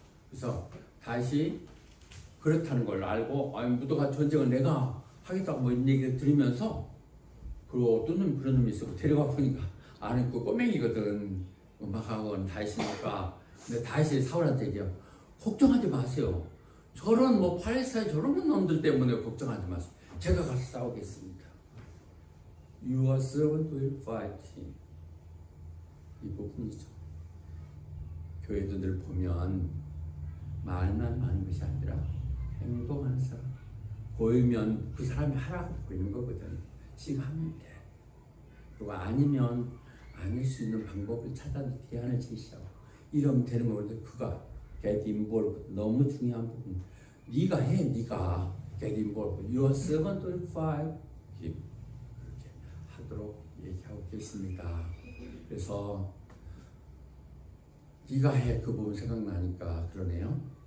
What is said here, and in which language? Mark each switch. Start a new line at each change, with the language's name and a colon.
Korean: 그래서 다시 그렇다는 걸 알고 무도가 전쟁을 내가 하겠다고 뭐 얘기를 들으면서 그리고 어떤 놈이 그런 놈이 있어 데려가 보니까 아니 그 꼬맹이거든 음악학원 다윗이니까 근데 다윗이 사울한테 얘기해요. 걱정하지 마세요. 저런 뭐 팔레스타인 저런 놈들 때문에 걱정하지 마세요. 제가 가서 싸우겠습니다.
English: Your servant will fight him.
Korean: 이 부분이죠. 교회들 보면 말만 많은 것이 아니라 행동하는 사람, 보이면 그 사람이 하라고 보이는 거거든. 지금 하면 돼. 그리고 아니면 아닐 수 있는 방법을 찾아서 대안을 제시하고 이러면 되는 거거든. 그가
English: get involved,
Korean: 너무 중요한 부분. 네가 해, 네가 get involved.
English: Your servant will fight him.
Korean: 그렇게 하도록 얘기하고 계십니다. 그래서 네가 해, 그 부분 생각나니까 그러네요.